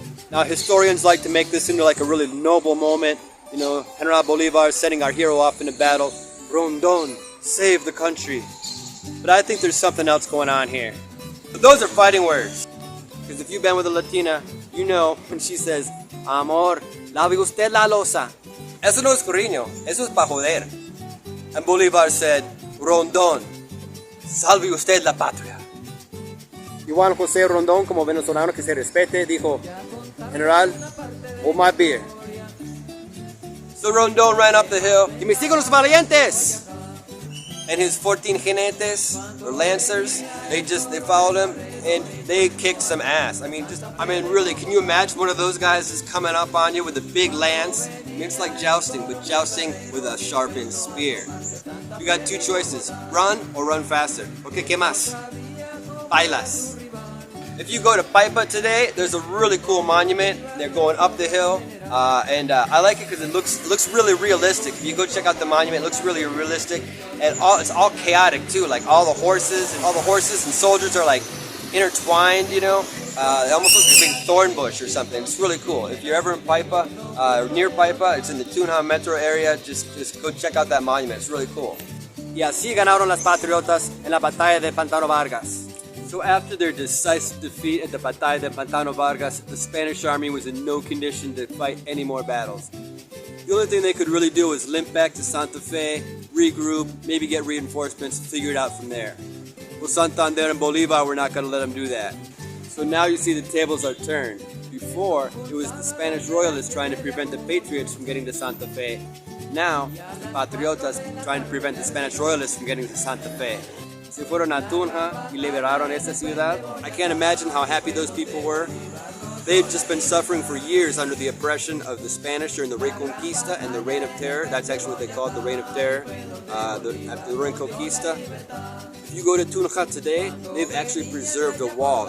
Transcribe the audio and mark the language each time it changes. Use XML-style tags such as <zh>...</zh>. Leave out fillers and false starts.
<en>Now historians like to make this into like a really noble moment. You know, General Bolivar sending our hero off into battle. Rondón, save the country. But I think there's something else going on here. But those are fighting words. Because if you've been with a Latina, you know when she says,</en> <es>Amor, lave usted la losa. Eso no es cariño, eso es pa' joder.</es> <en>And Bolivar said,</en> <es>Rondón, salve usted la patria. Y Juan José Rondón, como venezolano que se respete, dijo, General,</es> <en>hold my beer. So Rondón ran up the hill.</en> <es>Y me siguen los valientes.</es> <en>And his 14 jinetes, or lancers, they followed him and they kicked some ass. I mean, really, can you imagine one of those guys just coming up on you with a big lance, It's like jousting, but jousting with a sharpened spear. You got two choices, run or run faster. Okay,</en> <es>¿qué más? Bailas.</es> <en>If you go to Paipa today, there's a really cool monument. They're going up the hill, and I like it because it looks really realistic. If you go check out the monument, it looks really realistic, and it's all chaotic too. Like all the horses and soldiers are like intertwined, you know. It almost looks like a big thorn bush or something. It's really cool. If you're ever in Paipa, near Paipa, it's in the Tunja metro area. Just go check out that monument. It's really cool.</en> <es>Y así ganaron las patriotas en la Batalla de Pantano Vargas.</es> <en>So after their decisive defeat at the Batalla de Pantano Vargas, the Spanish army was in no condition to fight any more battles. The only thing they could really do was limp back to Santa Fe, regroup, maybe get reinforcements, figure it out from there. Well, Santander and Bolivar were not going to let them do that. So now you see the tables are turned. Before, it was the Spanish royalists trying to prevent the patriots from getting to Santa Fe. Now, the patriotas trying to prevent the Spanish royalists from getting to Santa Fe.</en> <es>Se fueron a Tunja y liberaron esta ciudad.</es> <en>I can't imagine how happy those people were. They've just been suffering for years under the oppression of the Spanish during the Reconquista and the Reign of Terror. That's actually what they call it, the Reign of Terror, after the Reconquista. If you go to Tunja today, they've actually preserved a wall.</en>